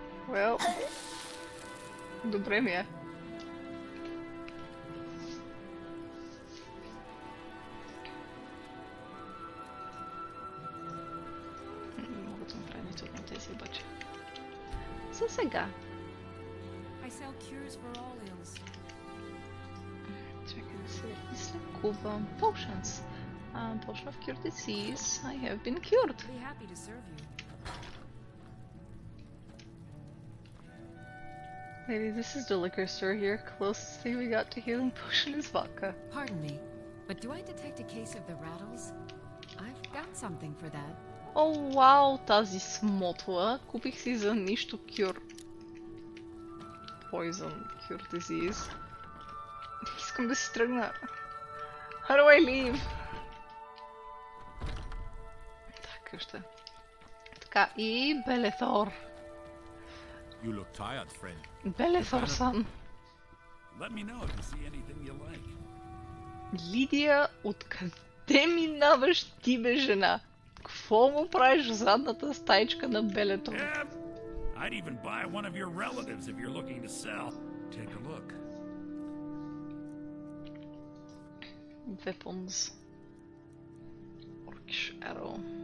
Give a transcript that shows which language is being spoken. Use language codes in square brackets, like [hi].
[en] Well, [bg] добре ми е. Мога да направя нито от тези обаче. За сега. [en] I sell cures for all ills. [bg] Чакай да се излекувам. [en] Potions. Potion of cure disease. I have been cured. Be happy to serve you. Lady, this is the liquor store here. Closest thing we got to healing potion is vodka. Pardon me, but do I detect a case of the rattles? I've got something for that. [bg] О, вау, тази смотла. Купих си за нищо cure. [en] Poison, cure disease. [bg] Искам да си тръгна. [en] How do I leave? [bg] Так, още. Така, и Белетор. [en] You look tired, friend. [bg] Белетор-сан. [en] Let me know if you see anything you like. [bg] Лидия, откъде минаваш ти, бе, жена? Какво му правиш в задната стайчка на Белетор? [en] Yeah, I'd even buy one of your relatives if you're looking to sell. Take a look. Weapons. Orcish arrow.